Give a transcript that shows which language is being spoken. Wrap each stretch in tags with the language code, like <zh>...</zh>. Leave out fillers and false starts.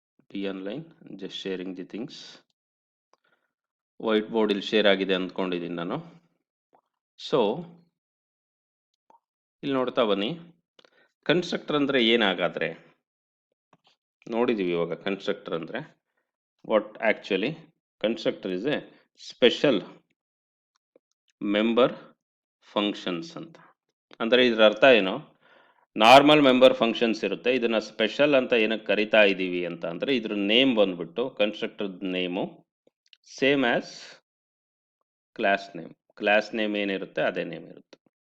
<en>Be online, just sharing the things.</en> <kn>White board ಇಲ್ಲಿ share ಆಗಿದೆ ಅಂದ್ಕೊಂಡಿದ್ದೀನಿ ನಾನು. ಸೊ ಇಲ್ಲಿ ನೋಡ್ತಾ ಬನ್ನಿ. ಕನ್ಸ್ಟ್ರಕ್ಟರ್ ಅಂದರೆ ಏನಾಗಾದರೆ ನೋಡಿದ್ದೀವಿ. ಇವಾಗ ಕನ್ಸ್ಟ್ರಕ್ಟರ್ ಅಂದರೆ</kn> <en>what actually constructor is a special member functions ಅಂತ.</en> <kn>ಅಂದರೆ ಇದರ ಅರ್ಥ ಏನು, ನಾರ್ಮಲ್ ಮೆಂಬರ್ ಫಂಕ್ಷನ್ಸ್ ಇರುತ್ತೆ, ಇದನ್ನ ಸ್ಪೆಷಲ್ ಅಂತ ಏನಕ್ಕೆ ಕರಿತಾ ಇದ್ದೀವಿ ಅಂತ ಅಂದರೆ ಇದ್ರ ನೇಮ್ ಬಂದ್ಬಿಟ್ಟು constructor name same as class name ಏನಿರುತ್ತೆ ಅದೇ ನೇಮ್ ಇರುತ್ತೆ.</kn>